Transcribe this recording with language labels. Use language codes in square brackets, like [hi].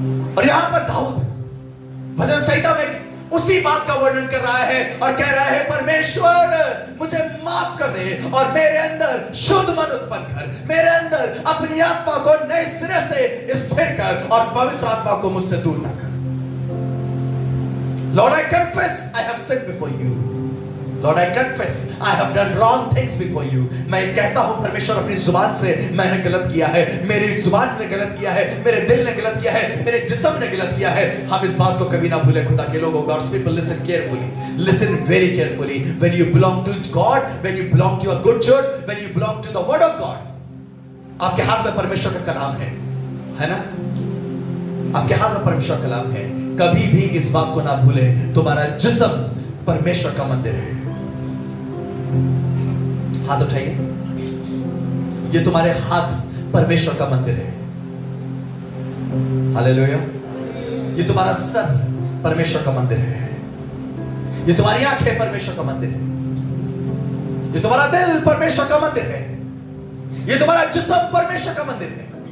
[hi] और यहां पर दाऊद भजन संहिता में उसी बात का वर्णन कर रहा है और कह रहा है, परमेश्वर मुझे माफ कर दे, और मेरे अंदर शुद्ध मन उत्पन्न कर, मेरे अंदर अपनी आत्मा को नए सिरे से स्थिर कर, और पवित्र आत्मा को मुझसे दूर ना कर। [en] Lord, I confess I have sinned before you. Lord, I confess I have done wrong things before you. [hi] मैं कहता हूं परमेश्वर, अपनी जुबान से मैंने गलत किया है, मेरी जुबान ने गलत किया है, मेरे दिल ने गलत किया है, मेरे जिस्म ने गलत किया है। हम इस बात को कभी ना भूले खुदा के लोगों। [en] God's people, listen carefully, listen very carefully. When you belong to God, when you belong to a good church, when you belong to the word of God, [hi] आपके हाथ में परमेश्वर का कलाम है ना? आपके हाथ में परमेश्वर का कलाम है। कभी भी इस बात को ना भूले, तुम्हारा जिस्म परमेश्वर का मंदिर है। हाथ उठाइए, ये तुम्हारे हाथ परमेश्वर का मंदिर है। हालेलुया। ये तुम्हारा सर परमेश्वर का मंदिर है, ये तुम्हारी आंखें परमेश्वर का मंदिर है, ये तुम्हारा दिल परमेश्वर का मंदिर है, ये तुम्हारा जिस्म परमेश्वर का मंदिर है।